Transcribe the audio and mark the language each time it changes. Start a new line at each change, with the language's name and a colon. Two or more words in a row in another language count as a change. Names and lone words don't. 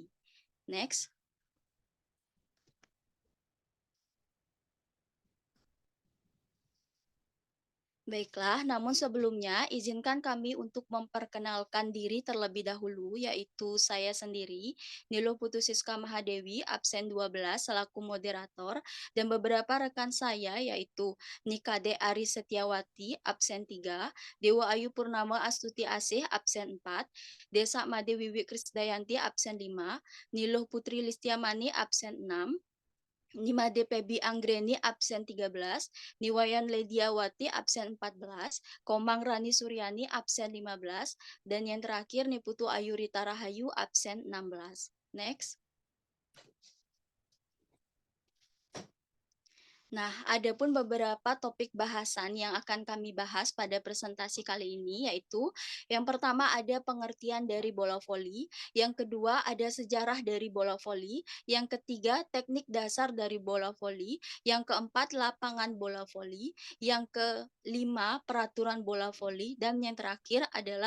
Indonesian: Next. Baiklah, namun sebelumnya izinkan kami untuk memperkenalkan diri terlebih dahulu, yaitu saya sendiri, Nilo Putusiska Mahadewi, absen 12 selaku moderator, dan beberapa rekan saya yaitu Nikade Ari Setiawati, absen 3, Dewa Ayu Purnama Astuti Asih, absen 4, Desa Made Wiwi Krisdayanti, absen 5, Niluh Putri Listiamani, absen 6, Nimade Pebi Anggreni absen 13, Niwayan Lediawati absen 14, Komang Rani Suryani absen 15, dan yang terakhir Niputu Ayurita Rahayu absen 16. Next. Nah, ada pun beberapa topik bahasan yang akan kami bahas pada presentasi kali ini, yaitu yang pertama ada pengertian dari bola voli, yang kedua ada sejarah dari bola voli, yang ketiga teknik dasar dari bola voli, yang keempat lapangan bola voli, yang kelima peraturan bola voli, dan yang terakhir adalah